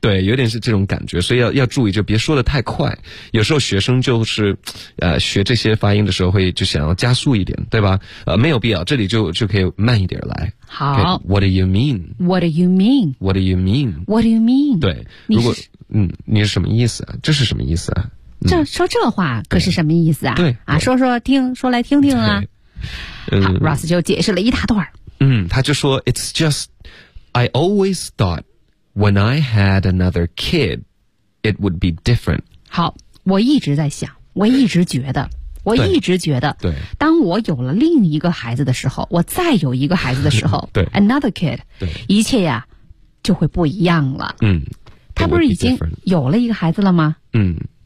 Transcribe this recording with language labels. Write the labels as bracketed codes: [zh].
[zh] 对，有点是这种感觉，所以要注意，就别说的太快。有时候学生就是学这些发音的时候，会就想要加速一点，对吧？没有必要，这里就可以慢一点来。好 [en] okay, ，What do you mean？ What do you mean？ What do you mean？ What do you mean？ [zh] 对，如果你是什么意思啊？这是什么意思啊？这说这话可是什么意思啊？对啊，说听说来听听啊。好，Ross 就解释了一大段。他就说 [en] ，It's just I always thought when I had another kid, it would be different。 [zh] 好，我一直在想，我一直觉得，对，当我有了另一个孩子的时候，我再有一个孩子的时候，对 [en] ，another kid， [zh] 对，一切呀就会不一样了。嗯，他不是已经有了一个孩子了吗？嗯。